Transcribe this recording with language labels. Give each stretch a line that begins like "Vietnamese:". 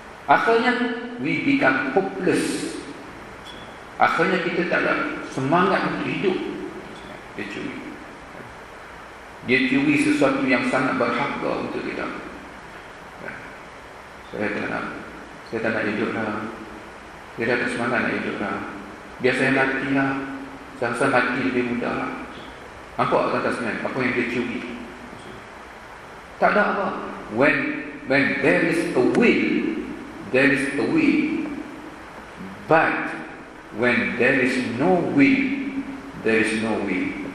Malay: Akhirnya
English: we become hopeless.
Malay: Akhirnya kita tak ada semangat untuk hidup. Dia curi sesuatu yang sangat berharga untuk kita. Saya tak nak hidup lah. Saya dah tak semangat nak hidup lah. Biar saya mati lah. Saya rasa mati lebih mudah lah. Nampak atasnya apa yang dia curi? Tak ada apa.
English: When there is a will, there is a way. But when there is no will, there is no way.